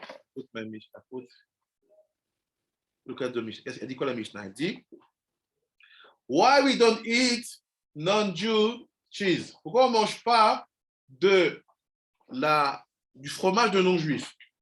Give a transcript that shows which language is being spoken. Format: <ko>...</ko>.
<fr>Écoute ma Mishnah. Écoute. Le cas de Mishnah. Elle dit quoi la Mishnah? Elle dit</fr> <en>why we don't eat non-Jew cheese?</en> <fr>Pourquoi on ne mange pas du fromage de non-juif?</fr>